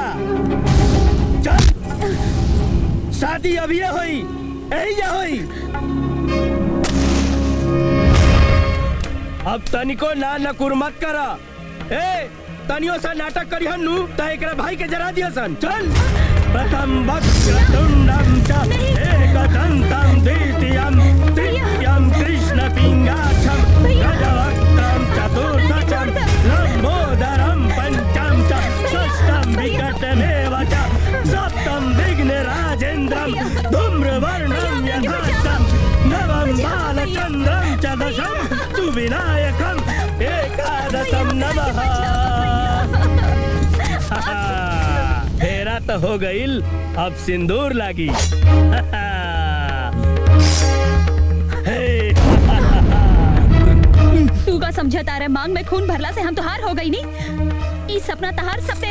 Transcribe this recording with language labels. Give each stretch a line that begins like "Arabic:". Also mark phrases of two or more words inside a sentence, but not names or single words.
Bhojpuri: चल शादी अभी होई, यही होई। अब तनिको ना नकुर मत करा। ए तनियो सा नाटक करी हन्नू त एकरा भाई के जरा दिया सन।
Sanskrit: चल प्रथम वक्रतुंडम च एकदंतं द्वितीयं तृतीयं कृष्ण पिंगाक्षं गजवक्त्रं चतुर्थं लंबोदरं पंचम च षष्ठं विकटमेव च सप्तम विघ्नराजेन्द्रं धूम्रवर्णं यथार्थं नवम बालचंद्रं च दशम सुविनायकं एकादशं नमः।
Bhojpuri: फेरा तो हो गईल, अब सिंदूर लागी। तू का समझा तारे मांग में खून भरला से हम तो हार हो गई नी।